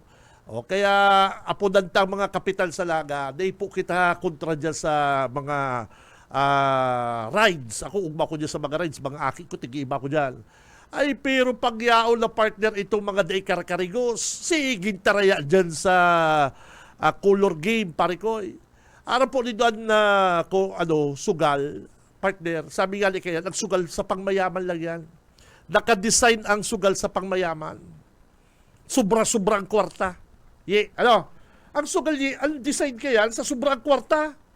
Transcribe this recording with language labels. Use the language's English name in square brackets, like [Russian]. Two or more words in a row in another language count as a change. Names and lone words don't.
[Bikol] O, kaya, apodantang mga kapitan sa laga, di po kita kontra dyan sa mga rides. Ako, ugma ko dyan sa mga rides, mga aki ko, tigi-iba ko dyan. Ay, pero pagyaon na partner itong mga day karakarigos, siging taraya dyan sa [English] color game, [Bikol] parikoy. Araw po ni doon na sugal, partner, sabi nga ni kaya, nagsugal sa pangmayaman lang yan. Nakadesign ang sugal sa pangmayaman. Sobra-sobra ang kwarta. Ang sugal niya, ang design kaya sa sobrang kwarta.